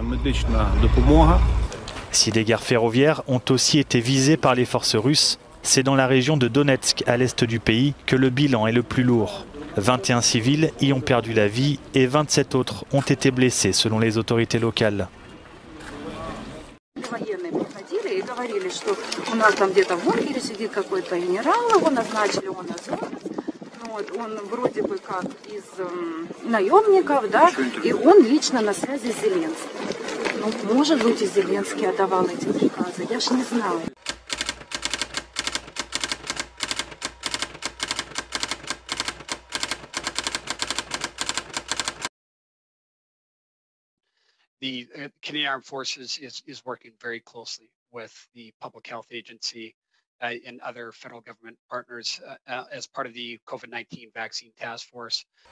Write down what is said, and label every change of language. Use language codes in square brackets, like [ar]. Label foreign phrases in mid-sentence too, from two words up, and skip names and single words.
[fr] Si des gares ferroviaires ont aussi été visées par les forces russes, c'est dans la région de Donetsk, à l'est du pays, que le bilan est le plus lourd. 21 civils y ont perdu la vie et 27 autres ont été blessés selon les autorités locales. [ru] Он вроде бы как из наемников, да, и он лично на связи с Зеленским. Ну, может быть, и Зеленский отдавал эти приказы, я ж не знаю. [en] The Canadian Armed Forces is working very closely with the Public Health Agency and other federal government partners as part of the COVID-19 vaccine task force.